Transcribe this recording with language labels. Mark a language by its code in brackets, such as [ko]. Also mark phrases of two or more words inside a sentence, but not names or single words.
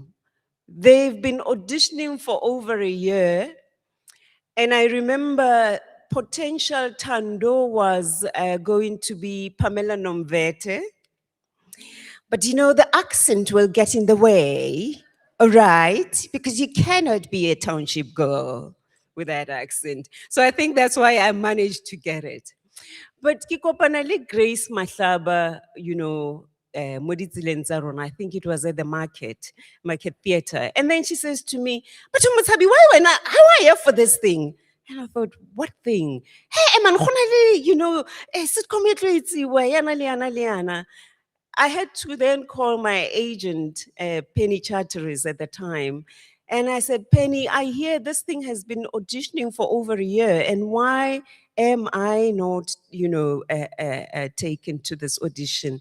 [en] They've been auditioning for over a year, and I remember potential Tando was going to be Pamela Nomvete, but the accent will get in the way, all right? Because you cannot be a township girl with that accent. So I think that's why I managed to get it. [tn] But ke kopana le Grace Mahlaba, mo ditseleng tsa rona, [en] I think it was at the Market Theatre. And then she says to me, but Mothabi, how are you for this thing? And I thought, what thing? Hey, man, [st] sitcom e tlo etsiwa, yana le yana le yana. [en] I had to then call my agent, Penny Charteris at the time. And I said, Penny, I hear this thing has been auditioning for over a year. And why am I not, taken to this audition?